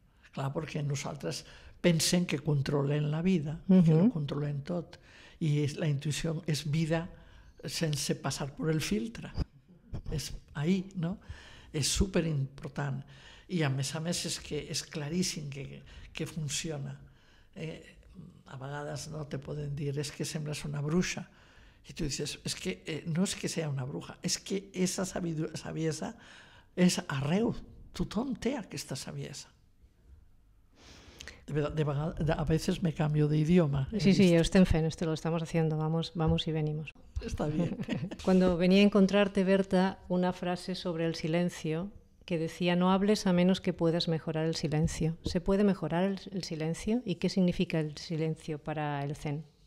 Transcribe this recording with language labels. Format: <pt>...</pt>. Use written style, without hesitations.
<ca>Clar, perquè nosaltres pensem que controlem la vida, que ho controlem tot. I la intuïció és vida sense passar per el filtre. És ahí, no? És superimportant. I a més és que és claríssim que funciona. A vegades no te poden dir es que sembles una bruixa.</ca> <es>Y tú dices, es que no es que sea una bruja, es que esa</es> <ca>saviesa és arreu. Tothom té aquesta saviesa.</ca> <es>A veces me cambio de idioma. Sí,</es> <ca>ya estem fent,</ca> <es>esto lo estamos haciendo, vamos y venimos. Está bien. Cuando venía a encontrarte, Berta, una frase sobre el silencio que decía, no hables a menos que puedas mejorar el silencio. ¿Se puede mejorar el silencio? ¿Y qué significa el silencio para el Zen?</es>